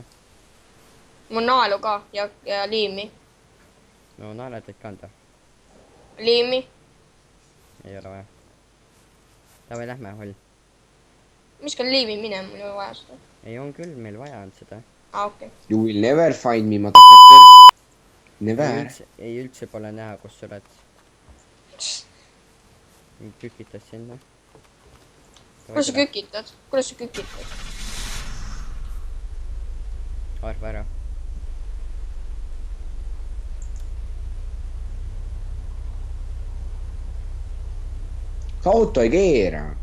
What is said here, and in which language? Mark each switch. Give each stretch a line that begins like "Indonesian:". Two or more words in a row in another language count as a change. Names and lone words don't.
Estonian: Mul naelu ka ja liimi. No naeled võid ka anda. Liimi. Ei ole vaja. Davai, lähme, Oll. Mis ka liimi minema, mul ei ole vaja seda. Ei, on küll, meil vaja on seda. Okei.
English: You will never find me, motherfuckers. Never.
Estonian: Ei üldse pole näha, kus sa oled. Kükitas sinna. Kuidas sa kükitad? Kuidas sa kükitad? Arva ära. See auto ei keera.